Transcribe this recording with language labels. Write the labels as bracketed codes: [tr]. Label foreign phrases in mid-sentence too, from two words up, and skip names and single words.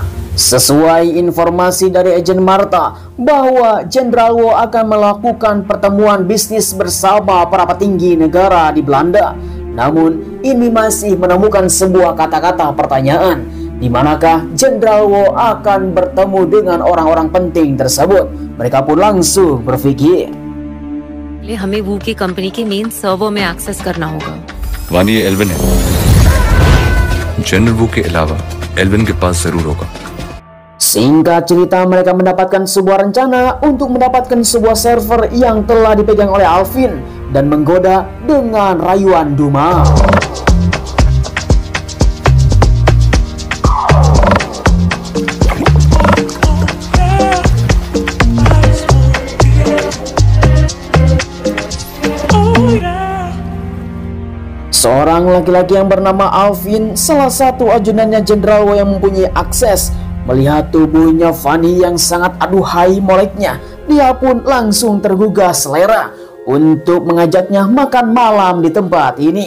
[id] Sesuai informasi dari agen Marta bahwa Jenderal Wo akan melakukan pertemuan bisnis bersama para petinggi negara di Belanda. Namun ini masih menemukan sebuah kata-kata pertanyaan, di manakah Jenderal Wo akan bertemu dengan orang-orang penting tersebut. Mereka pun langsung berpikir, [hi] हमें वो की कंपनी के [en] main server [hi] में एक्सेस करना होगा। वानी ये एल्विन है, जनरल वो के अलावा एल्विन के पास जरूर होगा। [id] Singkat cerita, mereka mendapatkan sebuah rencana untuk mendapatkan sebuah server yang telah dipegang oleh Alvin dan menggoda dengan rayuan Duma. Seorang laki-laki yang bernama Alvin, salah satu ajudannya Jenderal Wo yang mempunyai akses, melihat tubuhnya Fanny yang sangat aduhai moleknya, dia pun langsung tergugah selera untuk mengajaknya makan malam di tempat ini.